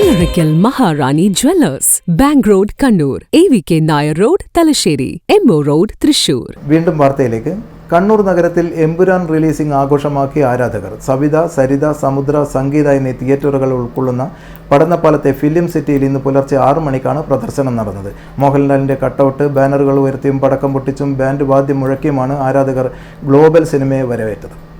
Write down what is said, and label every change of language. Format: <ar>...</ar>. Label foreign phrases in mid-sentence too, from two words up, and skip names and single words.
<ml>Oracle Maharani Jewellers, Bank Road, Kannur, AVK Nair Road, Talasheri, MO Road, Thrissur. വീണ്ടും വാർത്തയിലേക്ക്. കണ്ണൂർ നഗരത്തിൽ എമ്പുരാൻ റിലീസിംഗ് ആഘോഷമാക്കിയ ആരാധകർ. സവിത, സരിത, സമുദ്ര, സംഗീത എന്നീ തിയേറ്ററുകൾ ഉൾക്കൊള്ളുന്ന പടന്നപ്പാലത്തെ ഫിലിം സിറ്റിയിൽ ഇന്ന് പുലർച്ചെ 6 മണിക്കാണ് പ്രദർശനം നടന്നത്. മോഹൻലാലിൻ്റെ കട്ടൗട്ട്, ബാനറുകൾ ഉയർത്തിയും പടക്കം പൊട്ടിച്ചും ബാൻഡ് വാദ്യം മുഴക്കിയുമാണ് ആരാധകർ ഗ്ലോബൽ സിനിമയെ വരവേറ്റത്.</ml>